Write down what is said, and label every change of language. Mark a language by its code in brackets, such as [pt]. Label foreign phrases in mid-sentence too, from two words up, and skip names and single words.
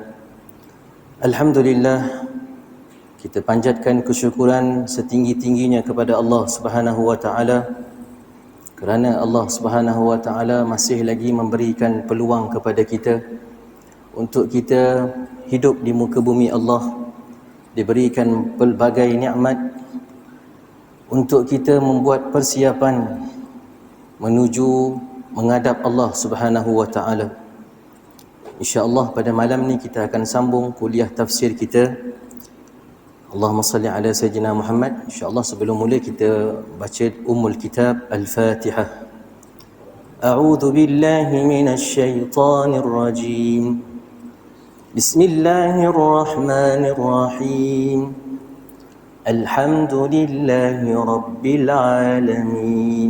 [ms] Alhamdulillah, kita panjatkan kesyukuran setinggi-tingginya kepada [ar] الله سبحانه وتعالى [ms] kerana [ar] الله سبحانه وتعالى [ms] masih lagi memberikan peluang kepada kita untuk kita hidup di muka bumi Allah, diberikan pelbagai nikmat untuk kita membuat persiapan menuju menghadap Allah Subhanahu wa taala. [ar] إن شاء الله [ms] pada malam ni kita akan sambung kuliah tafsir kita. [ar] اللهم صل على سيدنا محمد. إن شاء الله [ms] sebelum mula kita baca Ummul Kitab Al-Fatihah. [ar] أعوذ بالله من الشيطان الرجيم. بسم الله الرحمن الرحيم. الحمد لله رب العالمين.